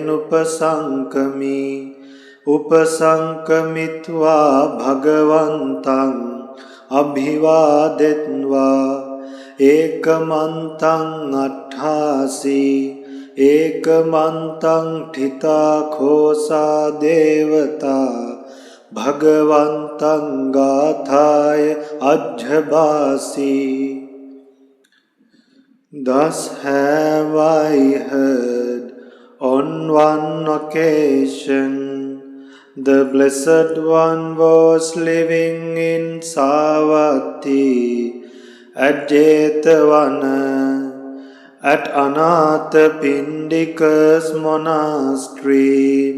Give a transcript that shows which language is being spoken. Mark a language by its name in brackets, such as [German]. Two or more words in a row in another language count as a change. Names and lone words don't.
[Pali] upasankami Upasankamitva bhagavantang Abhivadetva Ekamantang atthasi Ekamantang thita khosa devata Bhagavantang gathaya ajhabasi [English] Thus have I heard on one occasion the Blessed One was living in Savatthi at Jetavana at Anathapindika's monastery.